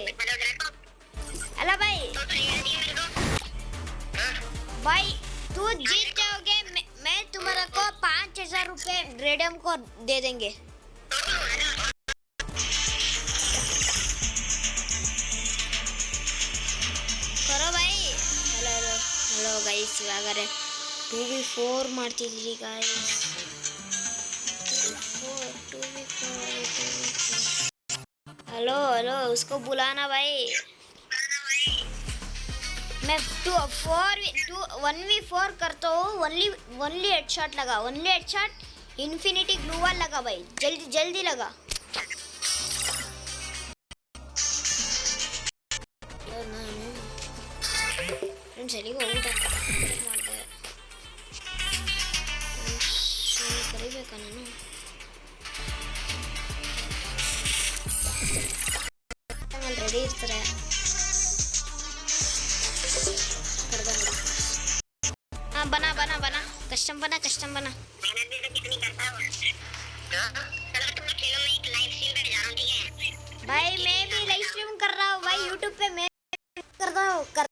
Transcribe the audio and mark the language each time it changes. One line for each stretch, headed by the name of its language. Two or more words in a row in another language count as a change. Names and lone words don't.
Hindi: हेलो भाई भाई तू जीत जाओगे मैं तुम्हारा को 5000 रुपये रेडियम को दे देंगे. करो भाई.
English: hello guys
Kannada: ಇವಾಗ 2v4 ಮಾಡ್ತಿದ್ದೀರಿ ಗಾಯ್ಸ್.
Hindi: 2v4
English: hello hello
Hindi: उसको बुलाना भाई मैं 1v4 करता हूँ
English: only headshot
Hindi: लगा
English: only headshot infinity glue wall
Hindi: लगा भाई जल्दी जल्दी लगा फ्रेंड्स
Kannada: ಎಲ್ಲಿಗೆ ಹೋಗ್ಬಿಟ್ಟ ಮಾಡಿದೆ ಕರಿಬೇಕಾ ನಾನು ರೆಡಿ ಇರ್ತಾರೆ
Hindi: हाँ बना बना बना कस्टम बना भाई मैं भी
English: live stream
Hindi: कर रहा हूँ भाई यूट्यूब पे मैं कर रहा हूँ